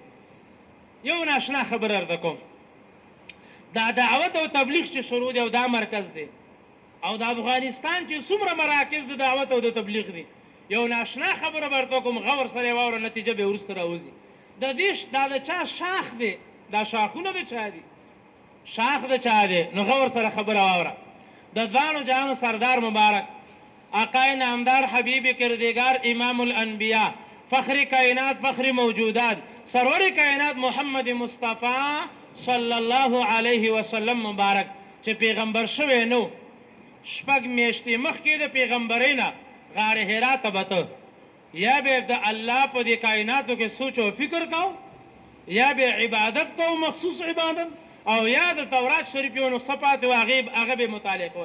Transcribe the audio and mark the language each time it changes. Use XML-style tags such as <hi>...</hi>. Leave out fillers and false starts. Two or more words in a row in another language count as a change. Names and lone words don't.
<ps>یو ناشنا خبر درته کوم، دا دعوت او تبلیغ چې شروع دی او دا مرکز دی او د افغانستان چې څومره مراکز د دعوت او د تبلیغ دي، یو ناشنا خبره درته کوم، غور سره واوره، نتیجه به وروسته راوځي. د دې دا د چا شاخ دی، دا شاخونه د چا دي، شاخ د چا دی، نو غور سره خبره واوره. د ځانو جانو سردار مبارک</ps> <fa>آقای نامدار حبیب کردگار امام الانبیاء فخر کائنات فخر موجودات سرور کائنات</fa> <ps>محمد مصطفی</ps> <ar>صلی الله علیه وسلم</ar> <ps>مبارک چې پیغمبر شوی نو، شپږ میاشتې مخکې د پیغمبرۍ نه غار حرا ته بته، یا به د الله په دې کائناتو کې سوچ او فکر کو، یا به عبادت کو، مخصوص عبادت، او یا د تورات شریف یو نسخه پاتې و هغه به مطالعه کول.</ps>